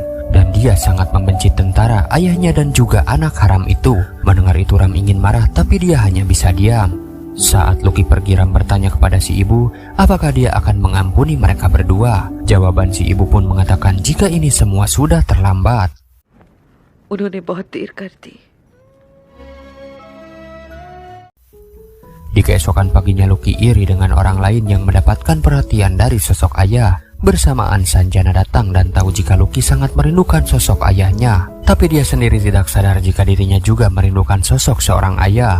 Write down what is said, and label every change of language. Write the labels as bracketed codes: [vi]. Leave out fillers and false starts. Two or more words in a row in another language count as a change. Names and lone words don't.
[id] Dan dia sangat membenci tentara, ayahnya dan juga anak haram itu. Mendengar itu Ram ingin marah tapi dia hanya bisa diam. Saat Lucky pergi Ram bertanya kepada si ibu apakah dia akan mengampuni mereka berdua. Jawaban si ibu pun mengatakan jika ini semua sudah terlambat. [hi] उन्होंने बहुत देर कर दी. [id] Di keesokan paginya Lucky iri dengan orang lain yang mendapatkan perhatian dari sosok ayah. Bersamaan Sanjana datang dan tahu jika Lucky sangat merindukan sosok ayahnya. Tapi dia sendiri tidak sadar jika dirinya juga merindukan sosok seorang ayah.